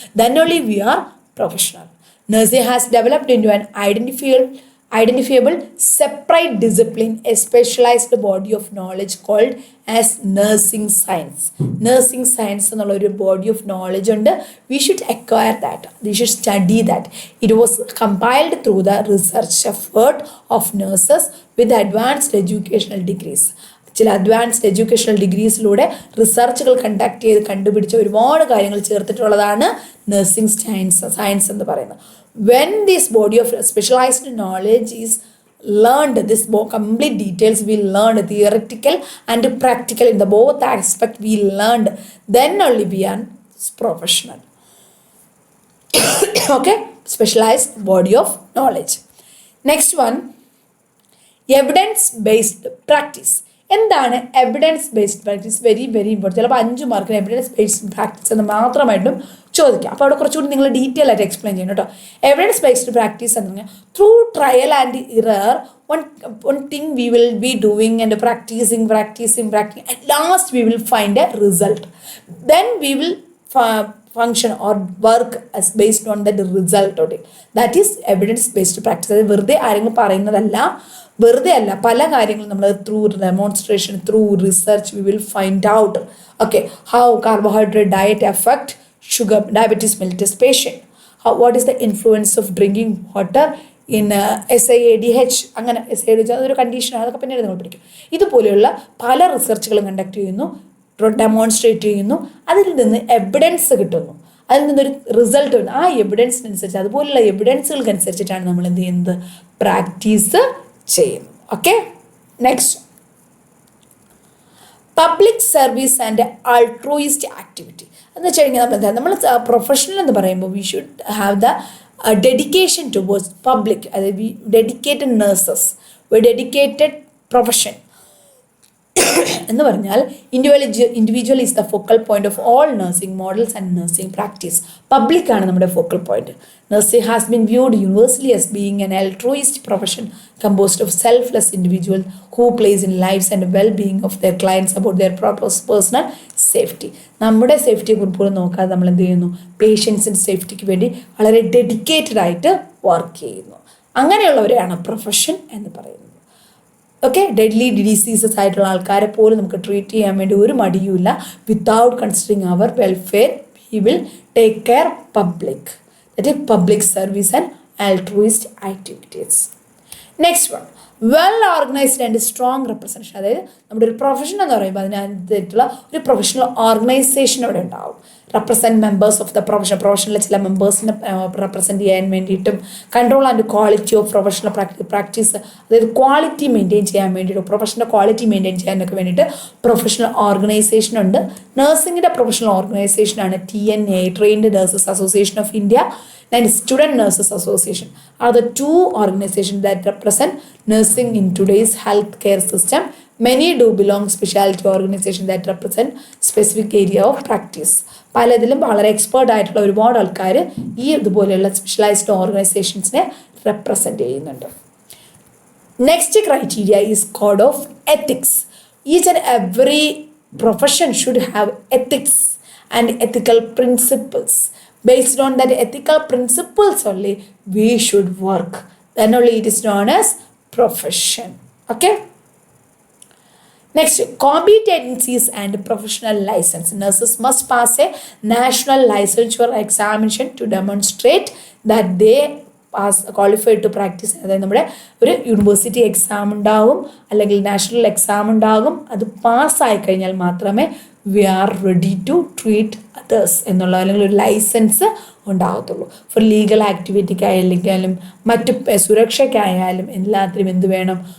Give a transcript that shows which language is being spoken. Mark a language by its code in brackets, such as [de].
[en] Then only we are professional. Nursing has developed into an identifiable separate discipline, a specialized body of knowledge called as nursing science. Nursing science എന്നുള്ള ഒരു body of knowledge ഉണ്ട്. We should acquire that. We should study that. It was compiled through the research effort of nurses with advanced educational degrees. [ml] ചില advanced educational ഡിഗ്രീസിലൂടെ റിസർച്ചുകൾ conduct ചെയ്ത് കണ്ടുപിടിച്ച ഒരുപാട് കാര്യങ്ങൾ ചേർത്തിട്ടുള്ളതാണ് nursing science എന്ന് പറയുന്നത്. [en] When this body of specialized knowledge is learned, this complete details we learned, theoretical and practical in the both aspects we learned, then only we are professional. Okay, specialized body of knowledge. Next one, evidence based practice. എന്താണ് evidence based practice? Very very important. [ml] ചിലപ്പോൾ 5 മാർക്കിന് evidence based practice എന്ന് മാത്രമായിട്ടും ചോദിക്കാം. അപ്പോൾ അവിടെ കുറച്ചുകൂടി നിങ്ങൾ detail ആയിട്ട് എക്സ്പ്ലെയിൻ ചെയ്യണം കേട്ടോ. [en] evidence based practice [ml] എന്ന് പറഞ്ഞാൽ [en] Through trial and error one thing we will be doing and practicing at last we will find a result. Then we will function or work as based on that result. That is evidence based practice. [ml] അത് വെറുതെ ആരെങ്കിലും പറയുന്നതല്ല, വെറുതെ അല്ല. പല കാര്യങ്ങളും നമ്മൾ through demonstration, through research [en] We will find out. Okay, how carbohydrate diet effect sugar diabetes mellitus patient, what is the influence of drinking water in SIADH, [ml] അങ്ങനെ SIADH അതൊരു കണ്ടീഷനാണ്, അതൊക്കെ പിന്നീട് നമ്മൾ പഠിക്കും. ഇതുപോലെയുള്ള പല റിസർച്ചുകളും കണ്ടക്ട് ചെയ്യുന്നു, ഡെമോൺസ്ട്രേറ്റ് ചെയ്യുന്നു, അതിൽ നിന്ന് എവിഡൻസ് കിട്ടുന്നു, അതിൽ നിന്നൊരു റിസൾട്ട് വരുന്നു. ആ എവിഡൻസിനനുസരിച്ച്, അതുപോലുള്ള എവിഡൻസുകൾക്കനുസരിച്ചിട്ടാണ് നമ്മൾ എന്ത് ചെയ്യുന്നത്? പ്രാക്ടീസ് ചെയ്യുന്നു. Okay, next, public service and ആൾട്രൂയിസ്റ്റ് activity എന്ന് വെച്ച് കഴിഞ്ഞാൽ നമ്മൾ പ്രൊഫഷണൽ എന്ന് പറയുമ്പോൾ [en] We should have the dedication towards public. അതായത് we dedicated nurses, we dedicated profession [ml] എന്ന് പറഞ്ഞാൽ [en] Individual is the focal point of all nursing models and nursing practice. [ml] പബ്ലിക്കാണ് നമ്മുടെ focal point. [en] Nursing has been viewed universally as being an altruist profession composed of selfless individuals who place in lives and well-being of their clients about their personal safety. [ml] നമ്മുടെ സേഫ്റ്റിയെ കുറിച്ച് നോക്കാതെ നമ്മൾ എന്ത് ചെയ്യുന്നു? പേഷ്യൻസിൻ്റെ സേഫ്റ്റിക്ക് വേണ്ടി വളരെ ഡെഡിക്കേറ്റഡ് ആയിട്ട് വർക്ക് ചെയ്യുന്നു. അങ്ങനെയുള്ളവരെയാണ് പ്രൊഫഷൻ എന്ന് പറയുന്നത്. ഓക്കെ, ഡെഡ്ലി ഡിസീസസ് ആയിട്ടുള്ള ആൾക്കാരെ പോലും നമുക്ക് ട്രീറ്റ് ചെയ്യാൻ വേണ്ടി ഒരു മടിയുമില്ല. [en] Without considering our welfare we will take care public. That is public service and altruist activities. [ml] Next one, well organised and strong representation. അതായത് നമ്മുടെ ഒരു പ്രൊഫഷൻ എന്ന് പറയുമ്പോൾ അതിനകത്തുള്ള ഒരു പ്രൊഫഷണൽ ഓർഗനൈസേഷൻ അവിടെ ഉണ്ടാവും. റെപ്രസെൻറ്റ് മെമ്പേഴ്സ് ഓഫ് ദ പ്രൊഫഷനിലെ ചില മെമ്പേഴ്സിനെ റെപ്രസെൻറ്റ് ചെയ്യാൻ വേണ്ടിയിട്ടും, control and quality of professional practice, അതായത് ക്വാളിറ്റി മെയിൻറ്റെയിൻ ചെയ്യാൻ വേണ്ടിയിട്ട്, പ്രൊഫഷണൽ ക്വാളിറ്റി മെയിൻറ്റെയിൻ ചെയ്യാനൊക്കെ വേണ്ടിയിട്ട് പ്രൊഫഷണൽ ഓർഗനൈസേഷൻ ഉണ്ട്. നഴ്സിംഗിൻ്റെ professional ഓർഗനൈസേഷനാണ് [en] TNA, trained nurses association of India, and Student Nurses Association are the two organizations that represent nursing in today's healthcare system. Many do belong specialty organizations that represent specific area of practice. [ml] പലതിലും വളരെ expert ആയിട്ടുള്ള ഒരുപാട് ആൾക്കാർ ഈ ഇതുപോലെയുള്ള specialised ഓർഗനൈസേഷൻസിനെ represent ചെയ്യുന്നുണ്ട്. [en] Next criteria is code of ethics. Each and every profession should have ethics and ethical principles. Based on that ethical principles only we should work. Then only it is known as profession. Okay. Next, competencies and professional license. Nurses must pass a national licensure examination to demonstrate that they qualified to practice. [ml] അതായത് നമ്മുടെ ഒരു university exam ഉണ്ടാകും, അല്ലെങ്കിൽ national exam ഉണ്ടാകും. അത് പാസ്സായി കഴിഞ്ഞാൽ മാത്രമേ [en] we are ready to treat others [ml] എന്നുള്ള അല്ലെങ്കിൽ ഒരു ലൈസൻസ് ഉണ്ടാകത്തുള്ളൂ. ഫോർ ലീഗൽ ആക്ടിവിറ്റിക്കായാലും മറ്റു സുരക്ഷയ്ക്കായാലും എല്ലാത്തിനും എന്ത് വേണം?